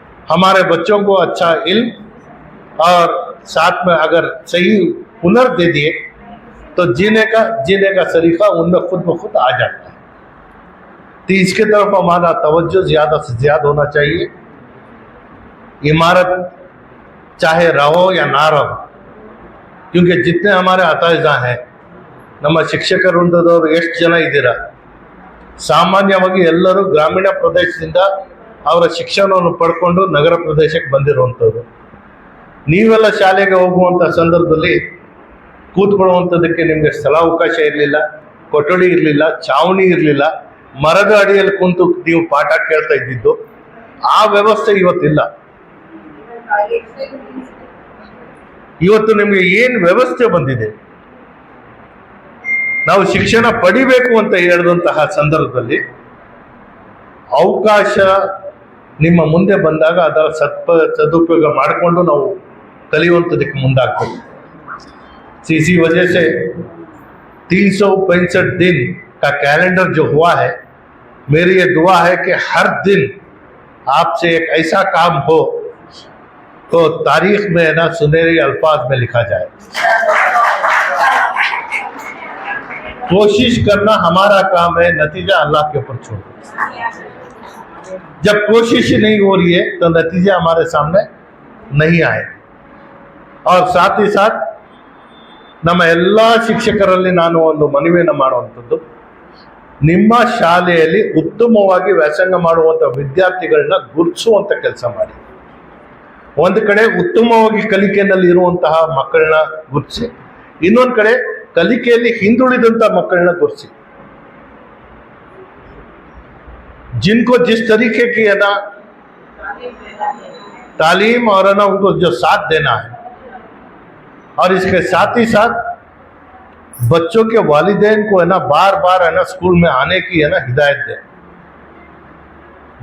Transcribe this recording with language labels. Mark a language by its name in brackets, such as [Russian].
[Hindi] हमारे बच्चों को अच्छा इल्म और साथ में अगर सही हुनर दे दिए तो जीने का सलीका उनमें खुद ब खुद आ जाता है। तो इसके तरफ हमारा तवज्जो ज़्यादा से ज़्यादा होना चाहिए। इमारत चाहे रहो या ना रहो, क्योंकि जितने हमारे अताइजा हैं, [Kannada] ನಮ್ಮ ಶಿಕ್ಷಕ ವೃಂದದವರು ಎಷ್ಟು ಜನ ಇದ್ದೀರಾ? ಸಾಮಾನ್ಯವಾಗಿ ಎಲ್ಲರೂ ಗ್ರಾಮೀಣ ಪ್ರದೇಶದಿಂದ ಅವರ ಶಿಕ್ಷಣವನ್ನು ಪಡ್ಕೊಂಡು ನಗರ ಪ್ರದೇಶಕ್ಕೆ ಬಂದಿರುವಂಥವ್ರು. ನೀವೆಲ್ಲ ಶಾಲೆಗೆ ಹೋಗುವಂಥ ಸಂದರ್ಭದಲ್ಲಿ ಕೂತ್ಕೊಳ್ಳುವಂಥದ್ದಕ್ಕೆ ನಿಮಗೆ ಸ್ಥಳಾವಕಾಶ ಇರಲಿಲ್ಲ, ಕೊಠಡಿ ಇರಲಿಲ್ಲ, ಛಾವಣಿ ಇರಲಿಲ್ಲ, ಮರದ ಅಡಿಯಲ್ಲಿ ಕುಂತು ನೀವು ಪಾಠ ಕೇಳ್ತಾ ಇದ್ದಿದ್ದು. ಆ ವ್ಯವಸ್ಥೆ ಇವತ್ತಿಲ್ಲ. ಇವತ್ತು ನಿಮಗೆ ಏನು ವ್ಯವಸ್ಥೆ ಬಂದಿದೆ, ನಾವು ಶಿಕ್ಷಣ ಪಡಿಬೇಕು ಅಂತ ಹೇಳಿದಂತಹ ಸಂದರ್ಭದಲ್ಲಿ ಅವಕಾಶ ನಿಮ್ಮ ಮುಂದೆ ಬಂದಾಗ ಅದರ सदुपयोग ಮಾಡಿಕೊಂಡು ನಾವು ಕಲಿಯುವಂಥದಕ್ಕೆ ಮುಂದಾಗಬೇಕು। [Hindi] इसी वजह से 365 दिन का कैलेंडर जो हुआ है, मेरी ये दुआ है कि हर दिन आपसे एक ऐसा काम हो तो तारीख में ना सुनहरे अल्फाज में लिखा जाए। कोशिश करना हमारा काम है, नतीजा अल्लाह के ऊपर छोड़ दो। जब कोशिश ही नहीं हो रही है तो नतीजा हमारे सामने नहीं आए। और साथ ही साथ [Kannada] ನಮ್ಮ ಎಲ್ಲ ಶಿಕ್ಷಕರಲ್ಲಿ ನಾನು ಒಂದು ಮನವಿಯನ್ನು ಮಾಡುವಂಥದ್ದು, ನಿಮ್ಮ ಶಾಲೆಯಲ್ಲಿ ಉತ್ತಮವಾಗಿ ವ್ಯಾಸಂಗ ಮಾಡುವಂಥ ವಿದ್ಯಾರ್ಥಿಗಳನ್ನ ಗುರುತಿಸುವಂಥ ಕೆಲಸ ಮಾಡಿ. ಒಂದು ಕಡೆ ಉತ್ತಮವಾಗಿ ಕಲಿಕೆಯಲ್ಲಿ ಇರುವಂತಹ ಮಕ್ಕಳನ್ನ ಗುರುತಿಸಿ, ಇನ್ನೊಂದು ಕಡೆ ಕಲಿಕೆಯಲ್ಲಿ ಹಿಂದುಳಿದಂಥ ಮಕ್ಕಳನ್ನ ಗುರುತಿಸಿ. [Hindi] जिनको जिस तरीके की है ना तालीम और है ना उनको जो साथ देना है, और इसके साथ ही साथ बच्चों के वालिदैन को है ना बार बार है ना स्कूल में आने की है ना हिदायत दें।